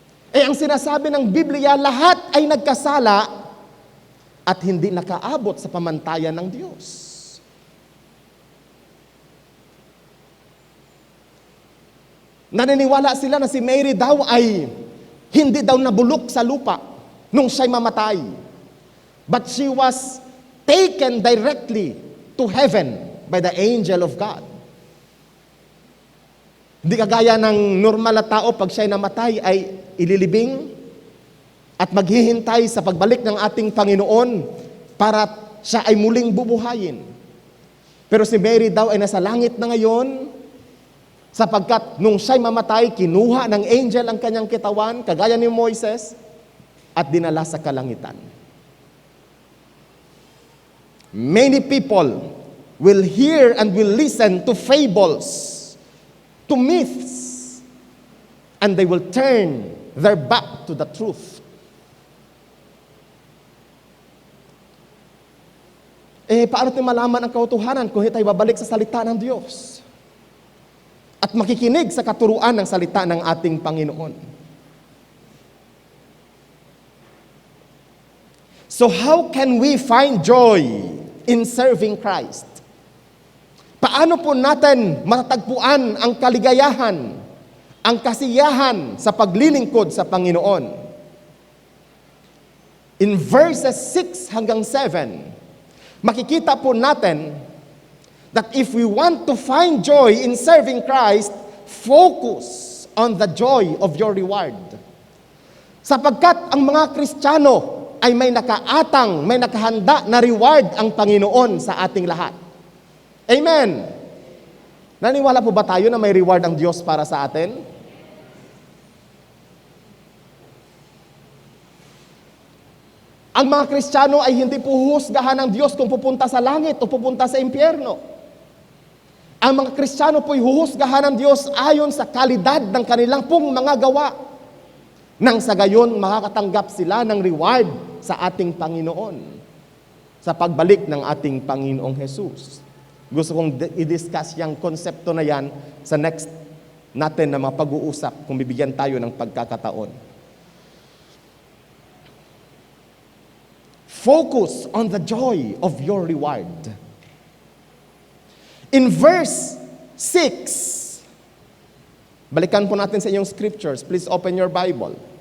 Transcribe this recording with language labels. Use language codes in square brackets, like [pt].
[tl] Ang sinasabi ng Biblia, lahat ay nagkasala at hindi nakaabot sa pamantayan ng Diyos. Naniniwala sila na si Mary daw ay hindi daw nabulok sa lupa nung siya'y mamatay. [en] But she was taken directly to heaven by the angel of God. [tl] Hindi kagaya ng normal na tao pag siya'y namatay ay ililibing at maghihintay sa pagbalik ng ating Panginoon para siya ay muling bubuhayin. Pero si Mary daw ay nasa langit na ngayon sapagkat nung siya'y mamatay, kinuha ng angel ang kanyang kitawan, kagaya ni Moises, at dinala sa kalangitan. [en] Many people will hear and will listen to fables, to myths, and they will turn their back to the truth. [tl] Paano tayo malaman ang katotohanan kung hindi tayo babalik sa salita ng Diyos? At makikinig sa katuruan ng salita ng ating Panginoon. [en] So how can we find joy in serving Christ? [tl] Paano po natin matatagpuan ang kaligayahan, ang kasiyahan sa paglilingkod sa Panginoon? [en] In verses 6 hanggang 7, [tl] makikita po natin [en] that if we want to find joy in serving Christ, focus on the joy of your reward. [tl] Sapagkat ang mga Kristiyano ay may nakaatang, may nakahanda na reward ang Panginoon sa ating lahat. Amen. Naniwala po ba tayo na may reward ang Diyos para sa atin? Ang mga Kristiyano ay hindi po huhusgahan ng Diyos kung pupunta sa langit o pupunta sa impyerno. Ang mga Kristiyano po'y huhusgahan ng Diyos ayon sa kalidad ng kanilang pong mga gawa. Nang sa gayon, makakatanggap sila ng reward sa ating Panginoon sa pagbalik ng ating Panginoong Jesus. Gusto kong i-discuss yung konsepto na yan sa next natin na mga pag-uusap kung bibigyan tayo ng pagkakataon. [en] Focus on the joy of your reward. In verse 6, [tl] balikan po natin sa inyong scriptures. [en] Please open your Bible.